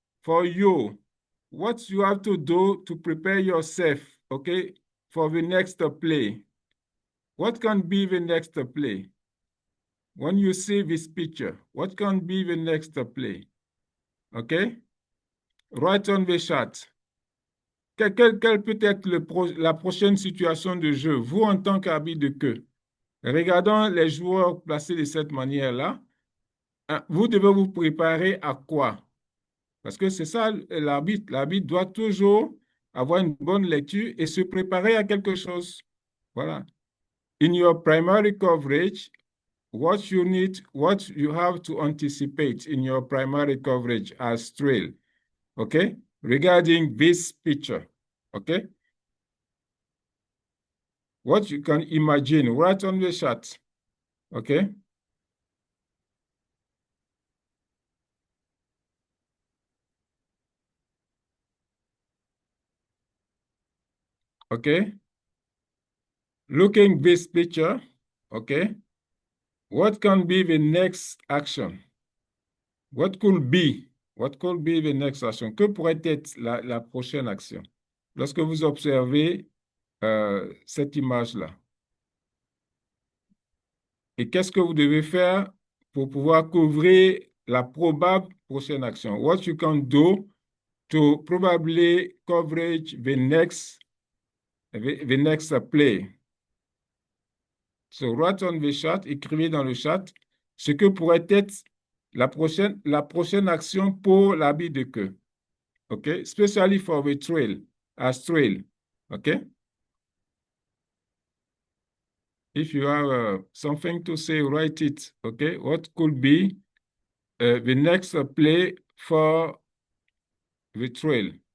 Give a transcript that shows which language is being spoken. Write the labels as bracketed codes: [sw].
[en] For you, what you have to do to prepare yourself, okay, for the next play. What can be the next play? When you see this picture, what can be the next play? Okay? Right on the shot. [fr] Quelle peut être la prochaine situation de jeu, vous en tant qu'arbitre de queue? Regardons les joueurs placés de cette manière-là. Vous devez vous préparer à quoi? Parce que c'est ça l'arbitre. L'arbitre doit toujours avoir une bonne lecture et se préparer à quelque chose. Voilà. [en] In your primary coverage, what you have to anticipate in your primary coverage as trail, okay? Regarding this picture, okay? What you can imagine right on the chart, okay? Okay? Looking this picture, okay? What can be the next action? What could be? What could be the next action? [fr] Que pourrait être la prochaine action? Lorsque vous observez cette image-là. Et qu'est-ce que vous devez faire pour pouvoir couvrir la probable prochaine action? [en] What you can do to probably coverage the next play. So write on the chat, [fr] écrivez dans le chat ce que pourrait être la prochaine action pour l'habit de queue. [en] Okay? Especially for the trail, as trail. Okay? If you have something to say, write it. Okay? What could be the next play for the trail?